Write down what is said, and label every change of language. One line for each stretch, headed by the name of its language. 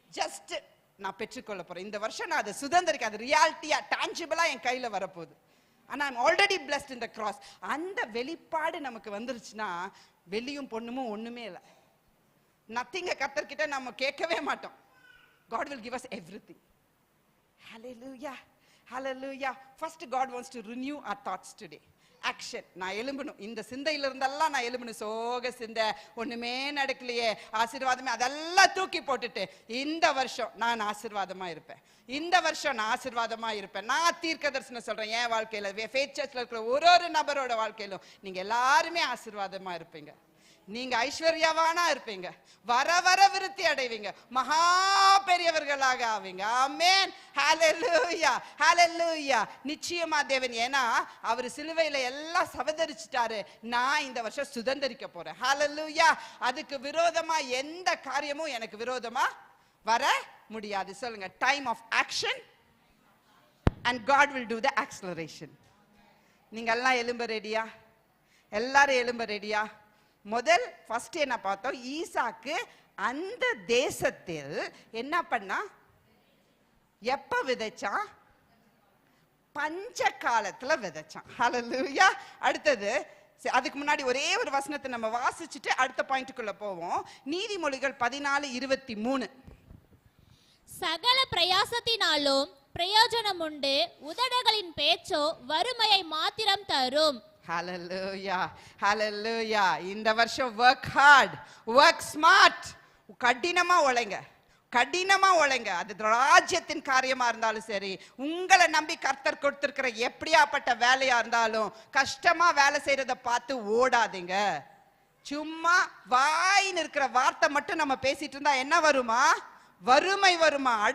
Tamil: Just நான் பெற்றுக்கொள்ள போறேன். இந்த வருஷம் நான் அதை சுதந்திரிக்க, அது ரியாலிட்டியா டான்ஜிபிளா என் கையில வரப்போகுது. ஆனா
English: I'm already blessed in the cross.
Tamil: அந்த வெளிப்பாடு நமக்கு வந்துருச்சுன்னா வெளியும் பொண்ணுமும் ஒண்ணுமே இல்லை. நத்திங்க கர்த்தர்கிட்ட நம்ம கேட்கவே மாட்டோம்.
English: God will give us everything. Hallelujah, hallelujah. First, God wants to renew our thoughts today.
Tamil: Action. நான் எழும்பணும். இந்த சிந்தையில இருந்தெல்லாம் நான் எழும்பணும். சோக சிந்தை, ஒண்ணுமே நடக்கலையே, ஆசீர்வாதமே, அதெல்லாம் தூக்கி போட்டுட்டு இந்த வருஷம் நான் ஆசீர்வாதமா இருப்பேன். இந்த வருஷம் நான் ஆசீர்வாதமா இருப்பேன். நான் தீர்க்க தரிசனம் சொல்றேன். என் வாழ்க்கையில ஃபேத் சர்ச்ல இருக்கிற ஒரு நபரோட வாழ்க்கையிலும் நீங்க எல்லாருமே ஆசீர்வாதமா இருப்பீங்க. நீங்க ஐஸ்வர்யவானா இருப்பீங்க, வர வர விருத்தி அடைவீங்க, மகா பெரியவர்களாக ஆவீங்க. ஆமென். ஹalleluya, ஹalleluya. நிச்சயமா தேவன், ஏன்னா அவர் சிலுவையில எல்லாம் சவதரிச்சிட்டாரு. நான் இந்த வருஷம் சுதந்தரிக்க போறேன். ஹalleluya. அதுக்கு விரோதமா எந்த காரியமும் எனக்கு விரோதமா வர முடியாது.
English: சொல்லுங்க, time of action and God will do the acceleration.
Tamil: நீங்க எல்லாம் எழும்ப ரெடியா? எல்லாரும் எழும்ப ரெடியா? முதல் ஃபர்ஸ்ட் என்ன பார்த்தோம்? ஈசாக்கு அந்த தேசத்தில் என்ன பண்ணா? எப்ப விதைச்சான்? பஞ்ச காலத்துல விதைச்சான். ஹalleluya. அடுத்தது, அதுக்கு முன்னாடி ஒரே ஒரு வசனத்தை நம்ம வாசிச்சுட்டு அடுத்த பாயிண்ட்டுக்குள்ள போவோம். நீதிமொழிகள் 14:23. சகல பிரயாசத்தினாலும் பிரயோஜனம் உண்டு, உதடுகளின் பேச்சோ வறுமையை மாத்திரம் தரும். ஹalleluya, ஹalleluya. இந்த வருஷம்
English: work hard, work smart.
Tamil: கடினமா உழைங்க, கடினமா உழைங்க. அது ராஜ்யத்தின் காரியமா இருந்தாலும் சரி, உங்களை நம்பி கர்த்தர் கொடுத்திருக்கிற எப்படியாப்பட்ட வேலையா இருந்தாலும் கஷ்டமா வேலை செய்யறத பார்த்து ஓடாதீங்க. சும்மா வாயின்னு இருக்கிற வார்த்தை மட்டும் நம்ம பேசிட்டு இருந்தா என்ன வருமா? வறுமை வருமா?